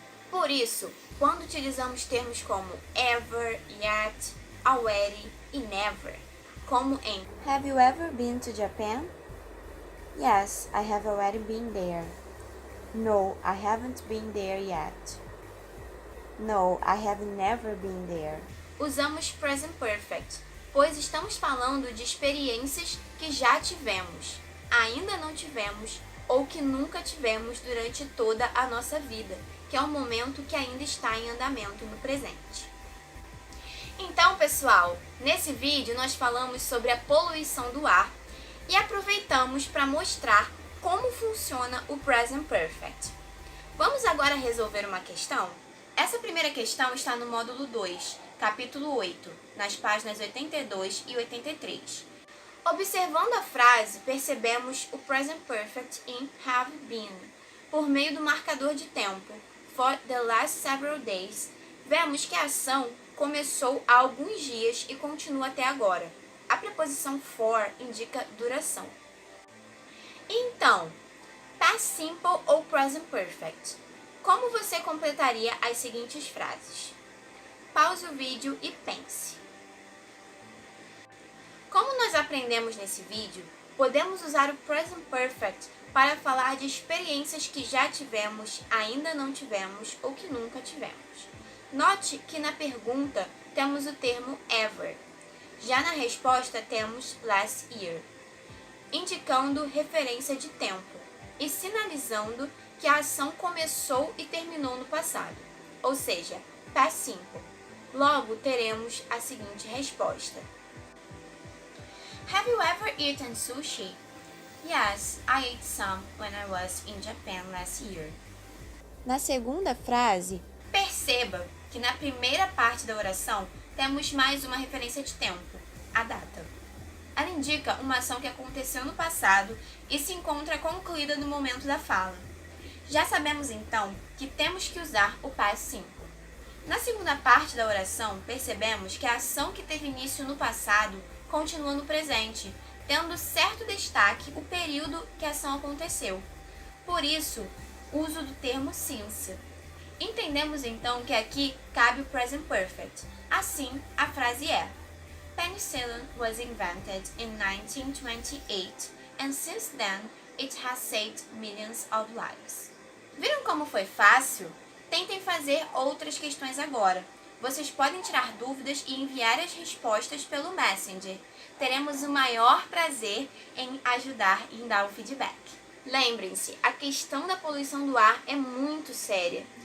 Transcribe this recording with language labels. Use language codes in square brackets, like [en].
[pt] Por isso, quando utilizamos termos como ever, yet, already e never, como em [en] Have you ever been to Japan? Yes, I have already been there. No, I haven't been there yet. No, I have never been there. [pt] Usamos present perfect, pois estamos falando de experiências que já tivemos, ainda não tivemos ou que nunca tivemos durante toda a nossa vida, que é um momento que ainda está em andamento no presente. Então, pessoal, nesse vídeo nós falamos sobre a poluição do ar e aproveitamos para mostrar como funciona o present perfect. Vamos agora resolver uma questão? Essa primeira questão está no módulo 2, capítulo 8, nas páginas 82 e 83. Observando a frase, percebemos o present perfect in have been. Por meio do marcador de tempo, [en] for the last several days, [pt] vemos que a ação começou há alguns dias e continua até agora. A preposição for indica duração. Então, past simple ou present perfect? Como você completaria as seguintes frases? Pause o vídeo e pense. Como nós aprendemos nesse vídeo, podemos usar o present perfect para falar de experiências que já tivemos, ainda não tivemos ou que nunca tivemos. Note que na pergunta temos o termo ever. Já na resposta temos last year, indicando referência de tempo e sinalizando que a ação começou e terminou no passado, ou seja, past simple. Logo, teremos a seguinte resposta. [en] Have you ever eaten sushi? Yes, I ate some when I was in Japan last year. [pt] Na segunda frase, perceba que na primeira parte da oração temos mais uma referência de tempo, a data. Ela indica uma ação que aconteceu no passado e se encontra concluída no momento da fala. Já sabemos então que temos que usar o past simple. Na segunda parte da oração, percebemos que a ação que teve início no passado continua no presente, tendo certo destaque o período que a ação aconteceu. Por isso, uso do termo since. Entendemos então que aqui cabe o present perfect. Assim, a frase é: [en] Penicillin was invented in 1928 and since then it has saved millions of lives. [pt] Viram como foi fácil? Tentem fazer outras questões agora. Vocês podem tirar dúvidas e enviar as respostas pelo Messenger. Teremos o maior prazer em ajudar e em dar o feedback. Lembrem-se, a questão da poluição do ar é muito séria.